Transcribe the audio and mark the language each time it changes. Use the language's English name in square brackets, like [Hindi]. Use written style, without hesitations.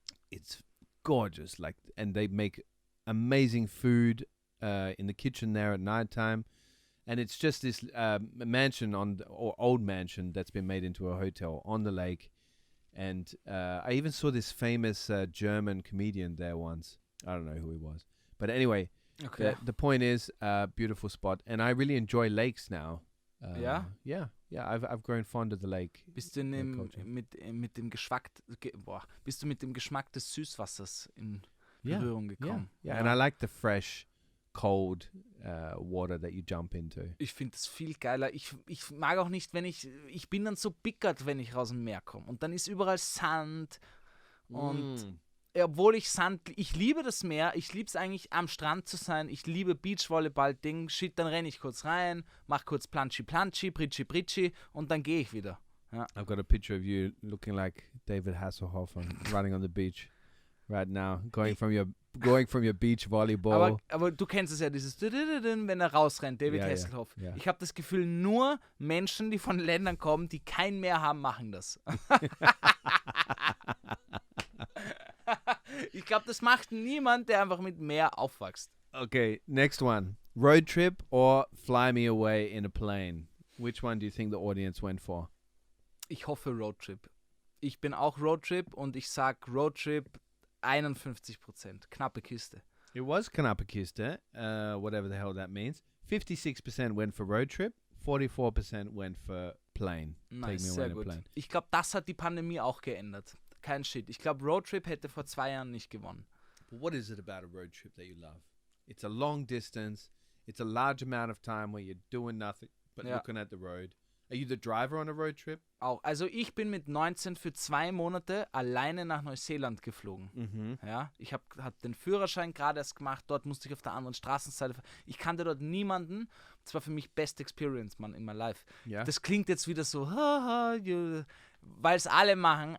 [English] It's gorgeous, and they make amazing food in the kitchen there at nighttime, and it's just this mansion or old mansion that's been made into a hotel on the lake. And I even saw this famous German comedian there once. I don't know who he was, but anyway, Okay. the point is, beautiful spot, and I really enjoy lakes now. [German] Ja? [English] Yeah. I've grown fond of the lake. [German] Bist du Coaching. mit dem Geschmack, bist du mit dem Geschmack des Süßwassers in [English] Yeah. [German] Berührung gekommen? [English] Yeah, and I like the fresh, cold water that you jump into. [German] Ich finde das viel geiler. Ich mag auch nicht, wenn ich bin dann so bickert, wenn ich raus dem Meer komme. Und dann ist überall Sand. Und obwohl ich liebe das Meer, ich liebe es eigentlich am Strand zu sein, ich liebe Beachvolleyball-Ding, shit, dann renne ich kurz rein, mach kurz Planschi, Pritschi und dann gehe ich wieder. Ja. [English] I've got a picture of you looking like David Hasselhoff running on the beach right now, going from your beach volleyball. [German] Aber du kennst es ja, dieses wenn er rausrennt, David Ja, ja, Hasselhoff. ja. Ich habe das Gefühl, nur Menschen, die von Ländern kommen, die kein Meer haben, machen das. Ich glaube, das macht niemand, der einfach mit Meer aufwächst. [English] Okay, next one. Road trip or fly me away in a plane? Which one do you think the audience went for? [German] Ich hoffe Roadtrip. Ich bin auch Roadtrip und ich sag Roadtrip 51%. Knappe Kiste. [English] It was Kanapakista, whatever the hell that means. 56% went for road trip, 44% went for plane. Nice, Take me away [German] sehr [English] in a [German] gut. [English] plane. [German] Ich glaube, das hat die Pandemie auch geändert. Kein Shit. Ich glaube, Roadtrip hätte vor 2 Jahren nicht gewonnen. [English] But what is it about a road trip that you love? It's a long distance. It's a large amount of time where you're doing nothing but [German] Ja. [English] looking at the road. Are you the driver on a road trip? [German] Auch. Also ich bin mit 19 für 2 Monate alleine nach Neuseeland geflogen. Mm-hmm. Ja, ich hab den Führerschein gerade erst gemacht. Dort musste ich auf der anderen Straßenseite. Ich kannte dort niemanden. Das war für mich [English] best experience, man, in my life. Yeah. [German] Das klingt jetzt wieder so, weil es alle machen.